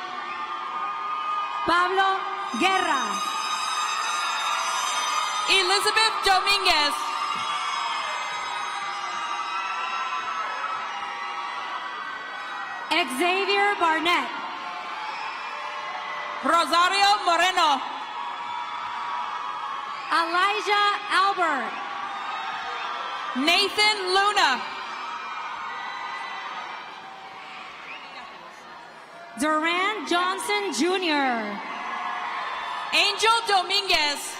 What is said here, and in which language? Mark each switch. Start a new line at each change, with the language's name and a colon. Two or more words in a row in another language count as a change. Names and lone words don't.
English: Pablo Guerra. Elizabeth Dominguez. Xavier Barnett. Rosario Moreno. Elijah Albert. Nathan Luna. Duran Johnson Jr. Angel Dominguez.